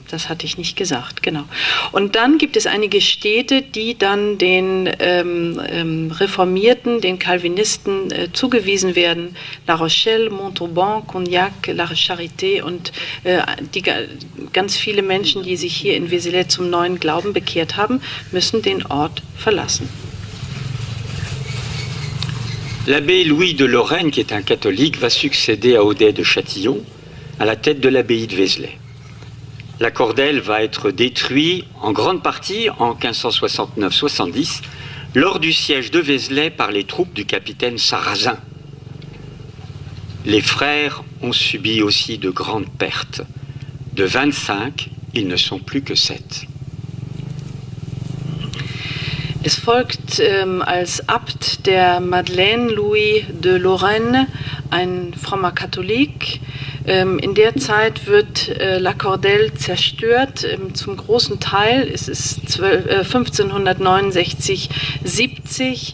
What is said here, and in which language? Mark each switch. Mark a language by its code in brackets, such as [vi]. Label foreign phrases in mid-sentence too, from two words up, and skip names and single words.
[de] Das hatte ich nicht gesagt, genau. Und dann gibt es einige Städte, die dann den Reformierten, den Calvinisten zugewiesen werden. La Rochelle, Montauban, Cognac, La Charité und ganz viele Menschen, die sich hier in Vézelay zum neuen Glauben bekehrt haben, müssen den Ort verlassen. [fr] L'abbé Louis de Lorraine, qui est un catholique, va succéder à Audet de Châtillon à la tête de l'abbaye de Vézelay. La Cordelle va être détruite en grande partie en 1569-70 lors du siège de Vézelay par les troupes du capitaine Sarrazin. Les frères ont subi aussi de grandes pertes. De 25, ils ne sont plus que 7. [de] Es folgt als Abt der Madeleine Louis de Lorraine, ein frommer Katholik. In der Zeit wird La Cordelle zerstört. Zum großen Teil ist es 1569, 70.